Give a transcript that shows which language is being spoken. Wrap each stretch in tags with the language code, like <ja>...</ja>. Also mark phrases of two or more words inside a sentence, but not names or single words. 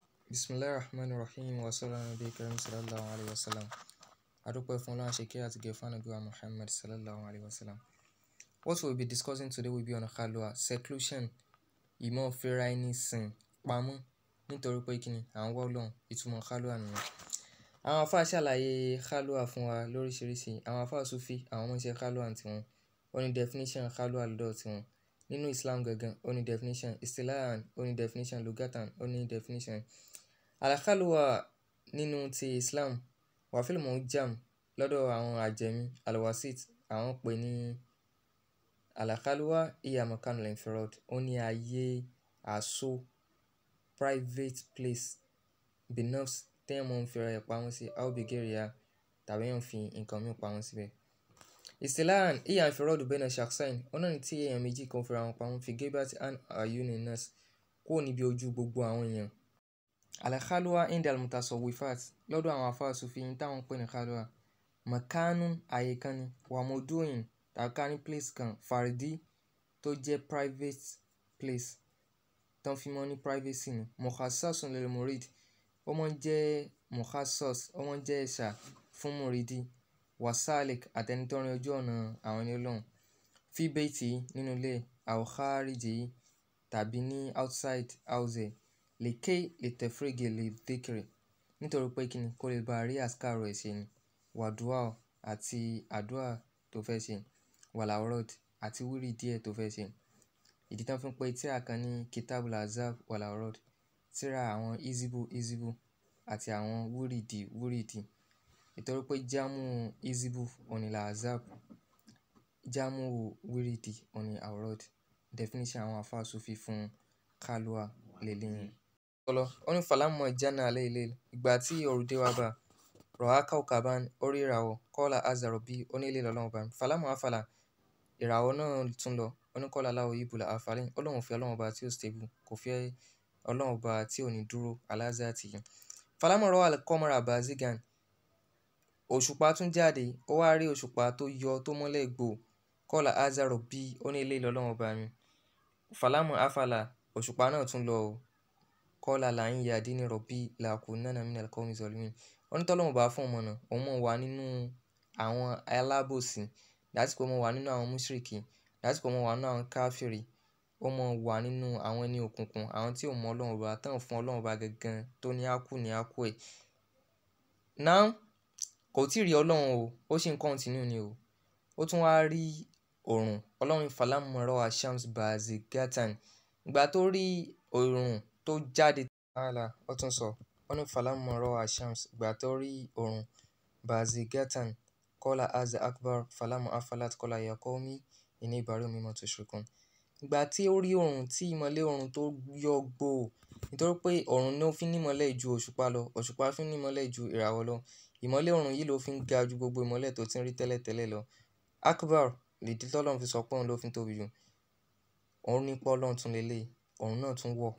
<ar>بسم الله الرحمن الرحيم وصلى الله عليه وسلم.</ar> <yo>Adúpẹ́ fún Ọlọ́run àṣekẹ́ àti gẹ̀ fún Ànábì wa Muhammad</yo> <ar>صلى الله عليه وسلم.</ar> <en>What we'll be discussing today will be on Khalwa, seclusion,</en> <yo>ìmọ̀ fira ẹni sìn pamọ́ nítorí pé kíni à ń wá Ọlọ́run, ìtumọ̀ Khalwa nìyẹn. Àwọn àfáà ṣàlàyé Khalwa fún wa lóríṣiríṣi. Àwọn àfáà Sufi àwọn máa ń ṣe Khalwa tiwọn. Ó ní definition Khalwa lọ́dọ̀ tiwọn. Nínú Islam gangan ó ní definition, istilahan ó ní definition, lugatan ó ní definition. Al-Khalwa nínú ti Islam wà</yo> <ar>في المعجم</ar> <yo>lọ́dọ̀ àwọn àjẹmí al-wasit àwọn pè ní</yo> <ar>الخلوة أي مكان الانفراد,</ar> <yo>ó ní ayé àsọ</yo> <en>private place</en> <yo>binafs téèyàn máa ń fira ẹ̀ pamọ́ sí</yo> <ar>أو بغيرها</ar> <yo>tàbí èèyàn fi nǹkan mìíràn pamọ́ síbẹ̀.</yo> <ar>اصطلاحا أي انفراد بين شخصين,</ar> <yo>ó náà ní tí èèyàn méjì kan fira wọn pamọ́</yo> <ar>في غيبة عن أعين الناس</ar> <yo>kúrò níbi ojú gbogbo àwọn èèyàn.</yo> <ar>الخلوة عند المتصوفة</ar> <yo>lọ́dọ̀ àwọn àfáà Sufi ní táwọn pè ní Khalwa makanun àyè kan ni</yo> <ar>وموضع</ar> <yo>tàbí ká ní place kan fardi tó jẹ́</yo> <en>private place</en> <yo>tán fi mọ́ ní privacy ni</yo> <ar>مخصص للمريد,</ar> <yo>ó máa ń jẹ́ mukhassas, ó máa ń jẹ́ ẹ̀ṣà fún</yo> <ar>مريد وسالك</ar> <yo>àtẹni tó rin ojú ọ̀nà àwọn ẹni Ọlọ́run</yo> <ar>في بيت</ar> <yo>nínú ilé</yo> <ar>أو خارج</ar> <yo>tàbí ní</yo> <en>outside house</en> <yo>lè tafrigi lè dhikri nítorí pé kíni kó lè bá rí àsìkárò ẹ̀ ṣe ni wàdúà àti àdúà tó fẹ́ ṣe wàlàwọ́rọ̀d àti wíìrì díẹ̀ tó fẹ́ ṣe. Ìdí tán fi ń pe tírà kan ní</yo> <ar>كتاب الأحزاب</ar> <yo>wàlàwọ́rọ̀d, tírà àwọn izibu àti àwọn wíìrìdì nítorí pé jámù izibu òní la azab, jámù wíìrìdì òní àwọ́rọ̀d. Definition àwọn àfáà Sufi fún Khalwa lélẹ́yìn. Ó ní</yo> <ar>فلما جن عليه الليل,</ar> <yo>ìgbà tí òru dé wá bá</yo> <ar>رأى كوكبا</ar> <yo>ó rí ìràwọ̀</yo> <ar>قال هذا ربي,</ar> <yo>ó ní eléyìí lọ́lọ́run ọba mi.</yo> <ar>فلما أفل,</ar> <yo>ìràwọ̀ náà tún lọ, ó ní</yo> <ar>قال لا أحب الآفلين,</ar> <yo>ó lóun ò fẹ́ Ọlọ́run ọba tí ó stable, kò fẹ́ Ọlọ́run ọba tí ò ní dúró</yo> <ar>على ذاته. فلما رأى القمر بازغا,</ar> <yo>òṣùpá tún jáde, ó wá rí òṣùpá tó yọ tó mọ́lẹ̀ gbò</yo> <ar>قال هذا ربي,</ar> <yo>ó ní eléyìí lọ́lọ́run ọba mi.</yo> <ar>فلما أفل,</ar> <yo>òṣùpá náà tún lọ o</yo> <ar>قال لئن يهدني ربي لأكونن من القوم الظالمين,</ar> <yo>ó ní tọ́lọ́run bá fún ọmọ náà òun mọ̀ wà nínú àwọn alábòsí, lásìkò mọ̀ wà nínú àwọn mushriki, lásìkò mọ̀ wà nínú àwọn káfìrí, ó mọ̀ wà nínú àwọn ẹni òkùnkùn, àwọn tí ò mọ Ọlọ́run ọba tán fún Ọlọ́run ọba gangan tó ní ákù ní ákù ẹ̀. Now kò tí ì rí Ọlọ́run o, ó sì ń continue ni o. Ó tún wá rí òòrùn, Ọlọ́run</yo> <ar>فلما رأى الشمس بازغة,</ar> <yo>ìgbà tó rí òòrùn tó jáde ó tún sọ, ó ní</yo> <ar>فلما رأى الشمس,</ar> <yo>ìgbà tó rí òòrùn</yo> <ar>بازغة قال هذا أكبر فلما أفلت قال يا قوم إني بريء مما تشركون.</ar> <yo>Ìgbà tí ó rí òòrùn tí ìmọ́lẹ̀ òòrùn tó yọ gbò, nítorí pé òòrùn ni ó fi ní ìmọ́lẹ̀ ju òṣùpá lọ, òṣùpá fi ní ìmọ́lẹ̀ ju ìràwọ̀ lọ, ìmọ́lẹ̀ òòrùn yìí ló fi ń ga ju gbogbo ìmọ́lẹ̀ tó ti ń rí tẹ́lẹ̀tẹ́lẹ̀ lọ. Akbar lèdí tọ́lọ́run fi sọ pé òun ló fi ń tóbi jù, òun ní pé Ọlọ́run tún lélẹ̀, òòrùn náà tún wọ̀.</yo>